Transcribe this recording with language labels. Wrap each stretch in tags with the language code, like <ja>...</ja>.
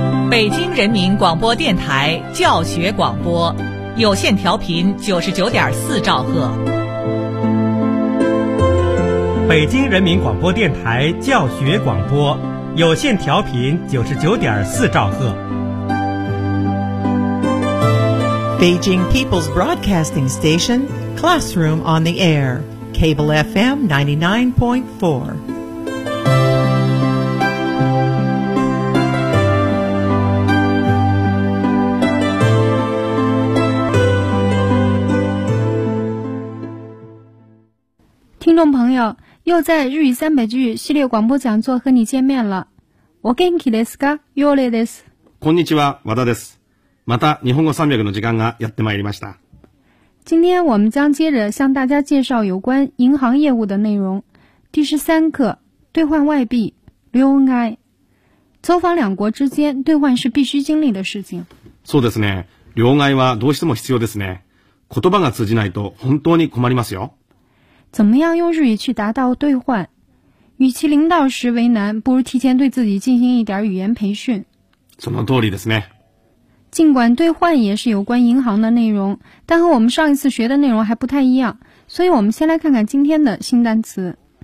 <zh>北京人民广播电台教学广播，有线调频99.4兆赫。北京人民广播电台教学广播，有线调频99.4兆赫。</zh> <en>Beijing People's Broadcasting Station, Classroom on the Air, Cable FM 99.4.</en> <zh>Hello, 朋友，又在日语三百句系列广播讲座和你见面了。</zh> <ja>お元気ですか？ヨレです。こんにちは、和田です。また日本語三百の時間がやってまいりました。</ja> <zh>今天我们将接着向大家介绍有关银行业务的内容。第十三课，兑换外币，両替。走访两国之间，兑换是必须经历的事情。</zh> <ja>そうですね。両替はどうしても必要ですね。言葉が通じないと本当に困りますよ。</ja> <zh>怎么样用日语去达到兑换？与其临到时为难，不如提前对自己进行一点语言培训。</zh> <ja>その通りですね。</ja> <zh>尽管兑换也是有关银行的内容，但和我们上一次学的内容还不太一样，所以我们先来看看今天的新单词。</zh>